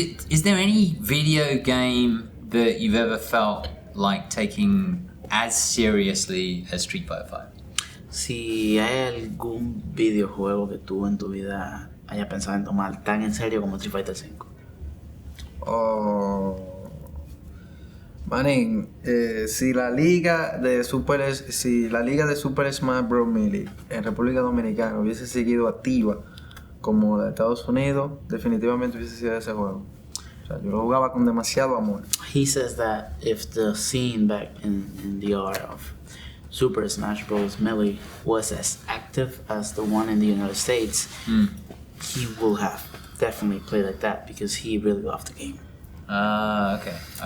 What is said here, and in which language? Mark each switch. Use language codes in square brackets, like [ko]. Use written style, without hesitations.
[en] Is there any video game that you've ever felt like taking as seriously as Street Fighter 5? [es] Si hay algún videojuego que tú en tu vida hayas pensado en tomar tan en serio como Street Fighter 5. Oh, manín, si la liga de Super Smash Bros. Melee en República Dominicana hubiese seguido activa como la de Estados Unidos, definitivamente hubiese sido ese juego. O sea, yo lo jugaba con demasiado amor. [en] He says that if the scene back in the art of Super Smash Bros. Melee was as active as the one in the United States, he will have definitely played like that because he really loved the game. Okay.